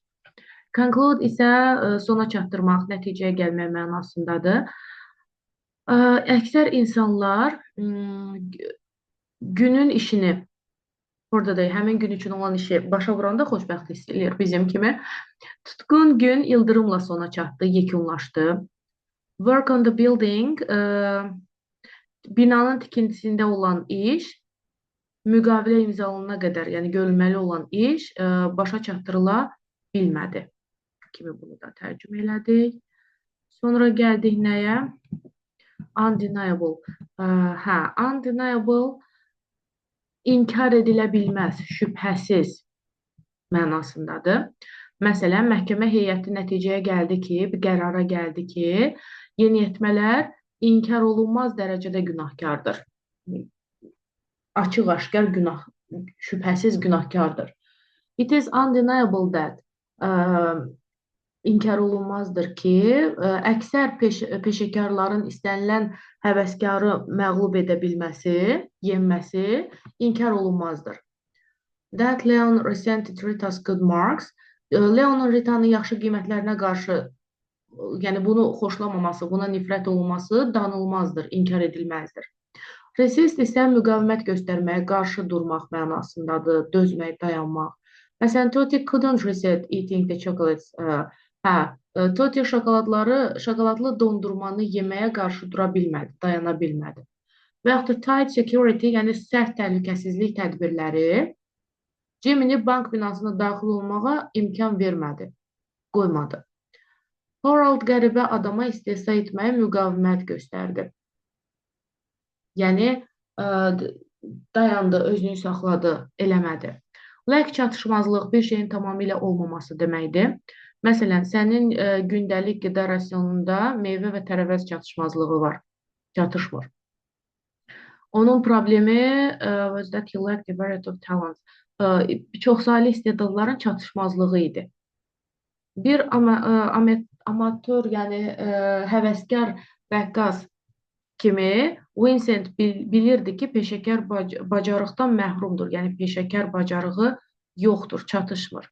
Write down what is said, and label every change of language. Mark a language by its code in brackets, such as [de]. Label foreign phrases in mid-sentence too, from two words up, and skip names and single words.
[az] Conclude isə sona çatdırmaq, nəticəyə gəlmək mənasındadır. Əksər insanlar günün işini, orada da həmin gün üçün olan işi başa vuranda xoşbəxt hiss edir bizim kimi. Tutqun gün ildırımla sona çatdı, yekunlaşdı. [en] Work on the building, [az] binanın tikintisində olan iş, müqavilə imzalanana qədər, yəni görülməli olan iş başa çatdırıla bilmədi kimi bunu da tərcümə elədik. Sonra gəldik nəyə? Undeniable. Undeniable inkar edilə bilməz, şübhəsiz mənasındadır. Məsələn, məhkəmə heyəti nəticəyə gəldi ki, bir qərara gəldi ki, yeniyetmələr inkar olunmaz dərəcədə günahkardır. Açıq-aşkar şübhəsiz günahkardır. [en] It is undeniable that [az] inkar olunmazdır ki, əksər peşəkarların istənilən həvəskarı məğlub edə bilməsi, yenməsi inkar olunmazdır. [en] That Leon resented Rita's good marks. [az] Leon'un Rita'nın yaxşı qiymətlərinə qarşı, yəni bunu xoşlamaması, buna nifrət olunması danılmazdır, inkar edilməzdir. Resist isə müqavimət göstərməyə, qarşı durmaq mənasındadır, dözmək, dayanmaq. Məsələn, [en] Toti couldn't resist eating the chocolates. [az] Toti şokoladlı dondurmanı yeməyə qarşı dura bilmədi, dayana bilmədi. Və yaxud da [en] tight security, [az] yəni sərt təhlükəsizlik tədbirləri Jimmy'ni bank binasına daxil olmağa imkan vermədi, qoymadı. Harold qəribə adama istehza etməyə müqavimət göstərdi. Yəni dayandı, özünü saxladı, eləmədi. Lack çatışmazlıq bir şeyin tamamilə olmaması deməkdir. Məsələn, sənin gündəlik qida rasionunda meyvə və tərəvəz çatışmazlığı var, çatışmır. Onun problemi [en] was that he lacked a variety of talents. [az] Çoxsaylı istedadların çatışmazlığı idi. Bir amatör, yəni həvəskar rəqqas kimi Vincent bilirdi ki, peşəkar bacarıqdan məhrumdur. Yəni peşəkar bacarığı yoxdur, çatışmır.